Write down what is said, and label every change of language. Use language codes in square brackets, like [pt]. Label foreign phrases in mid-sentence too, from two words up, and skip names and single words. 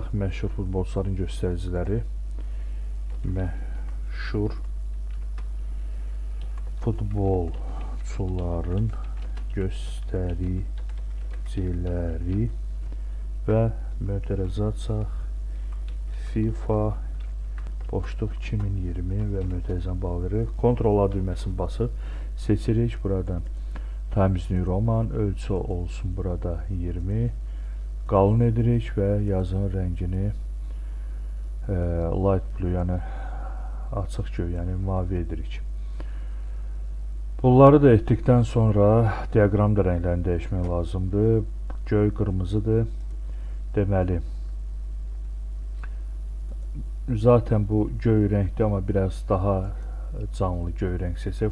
[az] Məşhur futbolçuların göstəriciləri. Məşhur futbolçuların göstəriciləri və mötərizat FIFA boşluq 2020 və mötərizən bağlı veririk. Ctrl A düyməsini basıb seçirik. Buradan Times New Roman ölçü olsun burada 20. Qalın edirik və yazın rəngini [en] light blue, [az] yəni açıq göy, yəni mavi edirik. Bunları da etdikdən sonra diaqramda rənglərini dəyişmək lazımdır. Göy qırmızıdır. Deməli, zaten bu göy rəngdir, amma biraz daha canlı göy rəng seçək.